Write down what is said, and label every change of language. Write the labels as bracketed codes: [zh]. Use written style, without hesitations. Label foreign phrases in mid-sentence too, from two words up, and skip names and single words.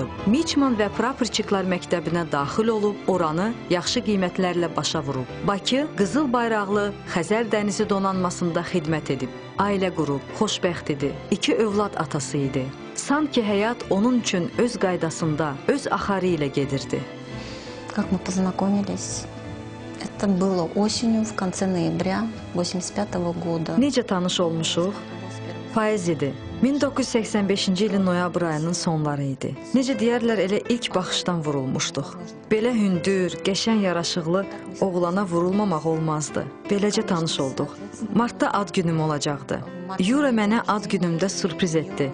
[az] Miçman və Praporçiklar məktəbinə daxil olub, oranı yaxşı qiymətlərlə başa vurub. Bakı qızıl bayraqlı Xəzər dənizi donanmasında xidmət edib. Ailə qurub, xoşbəxt idi. 2 övlad atası idi. Sanki həyat onun üçün öz qaydasında, öz axarı ilə gedirdi. [ru] Как мы познакомились? Это было осенью, в конце ноября 1985 года. [az] Necə tanış olmuşuq? Payız idi. 1985-ci ilin noyabr ayının sonları idi. Necə deyərlər, elə ilk baxışdan vurulmuşduq. Belə hündür, qəşəng yaraşıqlı oğlana vurulmamaq olmazdı. Beləcə tanış olduq. Martda ad günüm olacaqdı. Yura mənə ad günümdə sürpriz etdi.